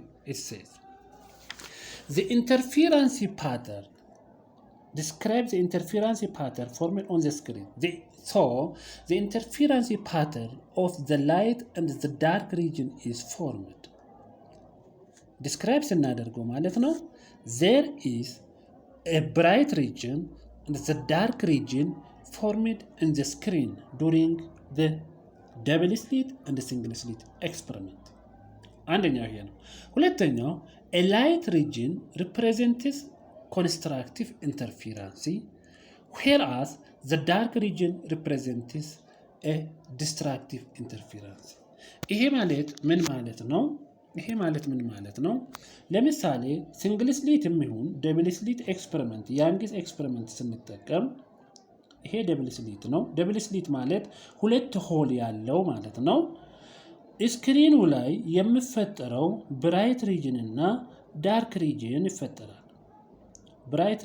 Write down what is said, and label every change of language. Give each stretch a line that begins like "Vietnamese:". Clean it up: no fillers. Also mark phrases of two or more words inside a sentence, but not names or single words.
English: It says the interference pattern. Describe the interference pattern formed on the screen. The interference pattern of the light and the dark region is formed. Describe
Amharic: ስናደርገው ማለት ነው
English: there is a bright region and the dark region formed in the screen during the double slit and the single slit experiment.
Amharic: አንደኛው ይሄ ነው። ሁለተኛው
English: a light region represents constructive interference whereas the dark region represents a destructive interference።
Amharic: ይሄ ማለት ምን ማለት ነው? ለምሳሌ
English: single slit
Amharic: የሚሆን
English: double slit experiment Young's experiment
Amharic: ስንጠቀም ይሄ
English: double slit
Amharic: ነው።
English: double slit
Amharic: ማለት ሁለት ሆል ያለው ማለት ነው። ስክሪኑ ላይ የሚፈጠረው
English: bright region
Amharic: እና
English: dark region
Amharic: ይፈጠራል። ብራይት